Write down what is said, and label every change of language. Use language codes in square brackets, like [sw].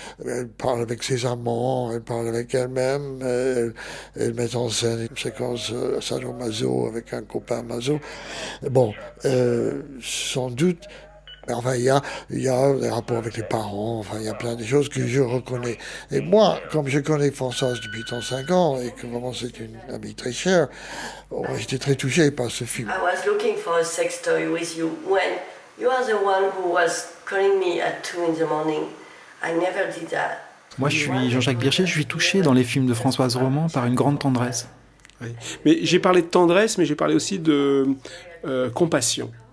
[fr] Elle parle avec ses amants, elle parle avec elle-même, elle met en scène une séquence sadomaso avec un copain maso. Bon, sans doute. Enfin, il y a des rapports avec les parents, enfin, il y a plein de choses que je reconnais. Et moi, comme je connais Françoise depuis 35 ans, et que vraiment c'est une amie très chère, j'étais très touché par ce film. [en] I was looking for a sex toy with you when you are the one who was calling me at 2 in the morning. I never did that. [fr] Moi, je suis Jean-Jacques Bircher, je suis touché dans les films de Françoise Roman par une grande tendresse. Oui. Mais j'ai parlé de tendresse, mais j'ai parlé aussi de compassion.